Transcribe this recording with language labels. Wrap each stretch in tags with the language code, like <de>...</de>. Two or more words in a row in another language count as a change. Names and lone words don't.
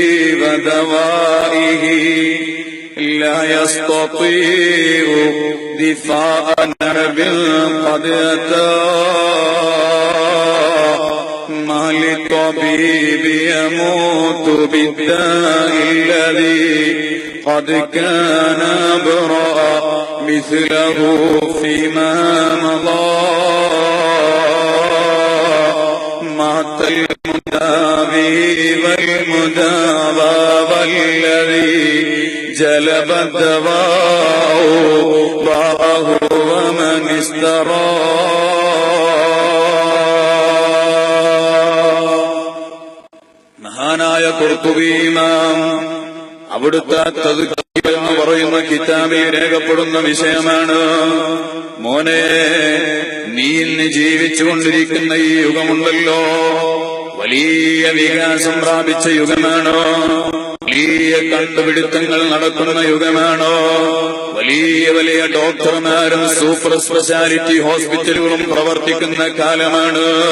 <ar>ودوائه لا يستطيع دفاعا بل قد أتى ما للطبيب يموت بالداء الذي قد كان أبرا مثله فيما مضى مات المداوي والمداوى والذي جلب الدواء باعه ومن اشترى.</ar> <ml>മഹാനായ ഖുർത്തുബി ഇമാം അവിടുത്തെ തദ്കിർ എന്ന് പറയുന്ന കിതാബിൽ രേഖപ്പെടുന്ന വിഷയമാണ്. മോനെ, നീ ഇന്ന് ജീവിച്ചുകൊണ്ടിരിക്കുന്ന ഈ യുഗമുണ്ടല്ലോ, വലിയ വികാസം പ്രാപിച്ച യുഗമാണോ, വലിയ കണ്ടുപിടുത്തങ്ങൾ നടക്കുന്ന യുഗമാണോ, വലിയ വലിയ ഡോക്ടർമാരും</ml> <en>super speciality hospitals</en> <ml>പ്രവർത്തിക്കുന്ന കാലമാണ്.</ml>